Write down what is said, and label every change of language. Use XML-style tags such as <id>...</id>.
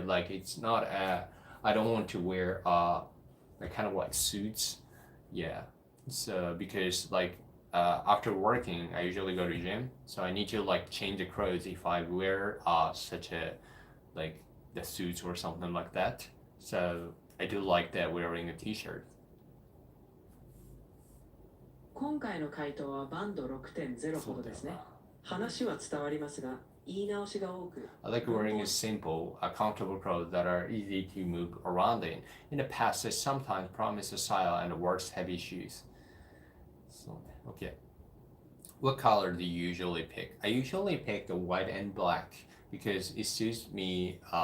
<en>Like it's not I don't want to wear like kind of like suits. Yeah. So because like after working, I usually go to gym, so I need to like change the clothes if I wear such a like the suits or something like that. So I do like that wearing a t-shirt.</en> <ja>今回の回答はバンド6.0ほどですね。話は伝わりますが、言い直しが多く。</ja> <en>I like wearing a simple, comfortable clothes that are easy to move around in. In the past, I sometimes promised a style and wears heavy shoes. So, okay. What color do you usually pick? I usually pick the white and black because it suits me.</en>